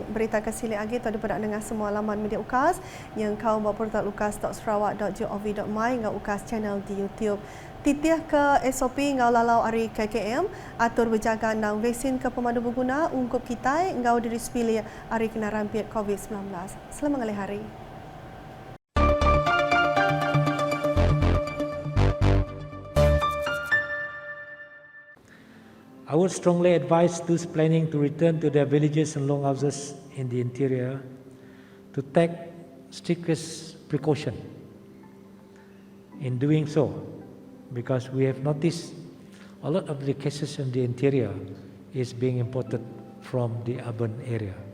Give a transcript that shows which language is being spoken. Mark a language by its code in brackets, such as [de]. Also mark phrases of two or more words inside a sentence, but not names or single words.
[iba] Berita kesili lagi tu dapat dengan semua laman media UKAS yang kau bawa portal ukas.sarawak.gov.my ngau UKAS channel di YouTube. Titih ke SOP ngau lalau hari KKM atur berjaga nang vaksin ke pemandu berguna ungkup kita ngau diri sepilih hari kena rampit COVID-19. Selamat ngelih hari. [en] I would strongly advise those planning to return to their villages and longhouses in the interior to take strictest precaution in doing so, because we have noticed a lot of the cases in the interior is being imported from the urban area.